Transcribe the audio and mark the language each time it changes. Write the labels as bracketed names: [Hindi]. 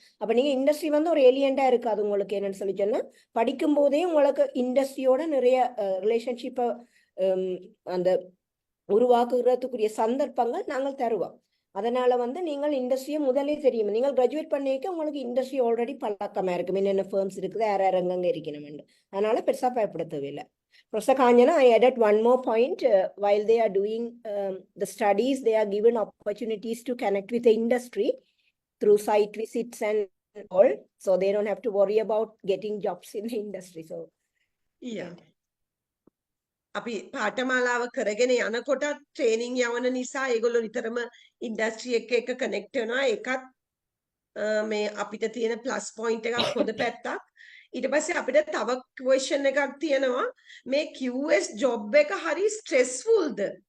[Tamil] அப்போ நீங்கள் இண்டஸ்ட்ரி வந்து ஒரு ஏலியண்டாக இருக்காது உங்களுக்கு. என்னன்னு சொல்லி சொன்னால் படிக்கும் போதே உங்களுக்கு இண்டஸ்ட்ரியோட நிறைய ரிலேஷன்ஷிப்பை அந்த உருவாக்குறதுக்குரிய சந்தர்ப்பங்கள் நாங்கள் தருவோம். அதனால வந்து நீங்கள் இண்டஸ்ட்ரியை முதலே தெரியும். நீங்கள் கிராஜுவேட் பண்ணிக்க உங்களுக்கு இண்டஸ்ட்ரி ஆல்ரெடி பழக்கமா இருக்கும், என்னென்ன ஃபேர்ம்ஸ் இருக்குது, யார் அங்கங்க இருக்கணும். அதனால பெருசா பயப்பட தேவையில்லை. [English] Professor Kanjana, I added one more point. While they are doing the studies, they are given opportunities to connect with the industry through site visits and all. So they don't have to worry about getting jobs in the industry. So, yeah. [Sinhala] අපි පාඨමාලාව කරගෙන යනකොට training යවන නිසා ඒගොල්ලෝ නිතරම industry එක connect වෙනවා. ඒකත් මේ අපිට තියෙන ප්ලස් පොයින්ට් එකක් හොඳ පැත්තක්. ඊට පස්සේ අපිට තව ක්වෙස්චන් එකක් තියෙනවා. මේ QS ජොබ් එක හරි ස්ට්‍රෙස්ෆුල්ද?